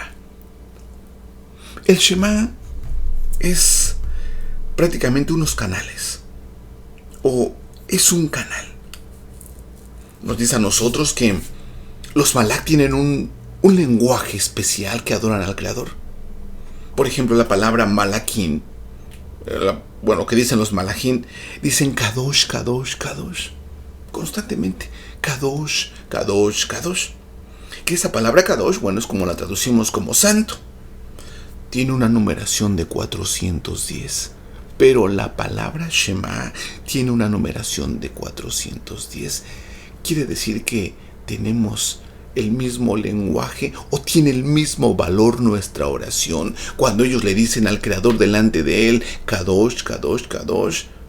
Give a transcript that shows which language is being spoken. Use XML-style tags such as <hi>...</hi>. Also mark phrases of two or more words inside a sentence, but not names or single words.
<es>El Shema es prácticamente unos canales, o es un canal. Nos dice a nosotros que los Malak tienen un lenguaje especial que adoran al Creador. Por ejemplo, la palabra malaquín, que dicen los malajín, dicen</es> <he>קדוש, קדוש, קדוש,</he> <es>constantemente,</es> <he>קדוש, קדוש, קדוש.</he> <es>Que esa palabra kadosh, es como la traducimos como santo. Tiene una numeración de 410, pero la palabra Shema tiene una numeración de 410. Quiere decir que tenemos el mismo lenguaje o tiene el mismo valor nuestra oración cuando ellos le dicen al Creador delante de él,</es> <he>קדוש, קדוש, קדוש.</he>